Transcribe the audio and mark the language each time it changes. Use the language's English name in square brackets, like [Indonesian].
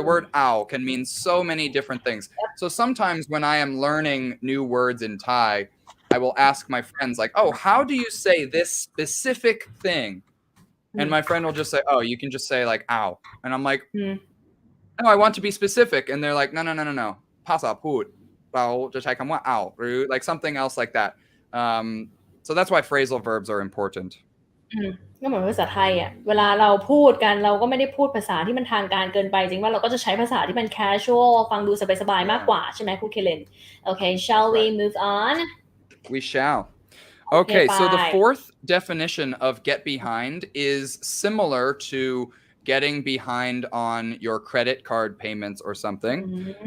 [English] The word ow can mean so many different things. So sometimes when I am learning new words in Thai, I will ask my friends like, oh, how do you say this specific thing? And my friend will just say, oh, you can just say like ow. And I'm like, no, I want to be specific. And they're like, no. [Thai] ภาษาพูดเราจะใช้คำว่า ow หรือ [English] like something else like that. So that's why phrasal verbs are important. [Thai] ก็เหมือนภาษาไทยเวลาเราพูดกันเราก็ไม่ได้พูดภาษาที่มันทางการเกินไปจริงว่าเราก็จะใช้ภาษาที่มัน casual ฟังดูสบายๆมากกว่าใช่ไหมครูเคเลน [English] Okay, shall we move on? We shall. Okay, so the fourth definition of get behind is similar to getting behind on your credit card payments or something.